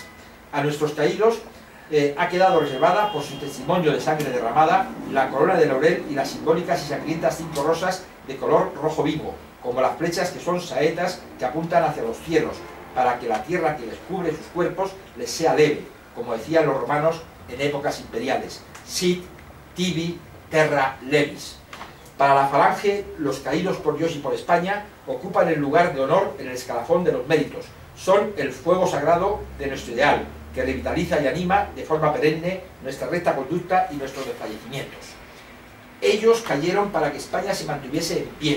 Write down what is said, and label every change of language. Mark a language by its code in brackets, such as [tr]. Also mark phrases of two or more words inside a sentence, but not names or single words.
[es] A nuestros caídos ha quedado reservada por su testimonio de sangre derramada la corona de laurel y las simbólicas y sangrientas 5 rosas de color rojo vivo, como las flechas que son saetas que apuntan hacia los cielos, para que la tierra que les cubre sus cuerpos les sea leve, como decían los romanos en épocas imperiales, [la] sit, tibi, terra levis. [es] Para la Falange, los caídos por Dios y por España ocupan el lugar de honor en el escalafón de los méritos. Son el fuego sagrado de nuestro ideal, que revitaliza y anima de forma perenne nuestra recta conducta y nuestros desfallecimientos. Ellos cayeron para que España se mantuviese en pie.